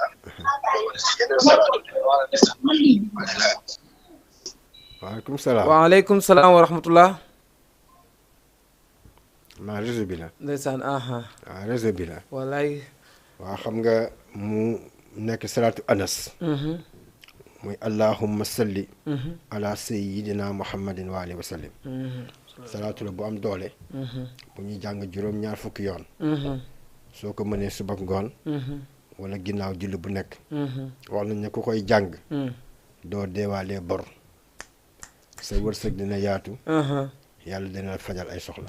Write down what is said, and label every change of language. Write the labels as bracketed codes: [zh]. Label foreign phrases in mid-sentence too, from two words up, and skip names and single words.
[ar] وعليكم السلام. وعليكم السلام ورحمة الله. [wo] maa réseau bi la. ndeysaan aha. waaw réseau bi la. wallaay. waaw xam nga mu nekk salaatu anas. [ar] muy اللهم صل. على سيدنا محمد وآله وسلم. [wo] salaatu la bu am doole. bu ñuy jàng juróom-ñaar fukki yoon. soo ko mënee suba ngoon. wala ginnaaw julli bu nekk. wax nañ ne ku koy jàng. doo deewaalee bor. sa wërsëg dina yaatu. yàlla dina la fajal ay soxla.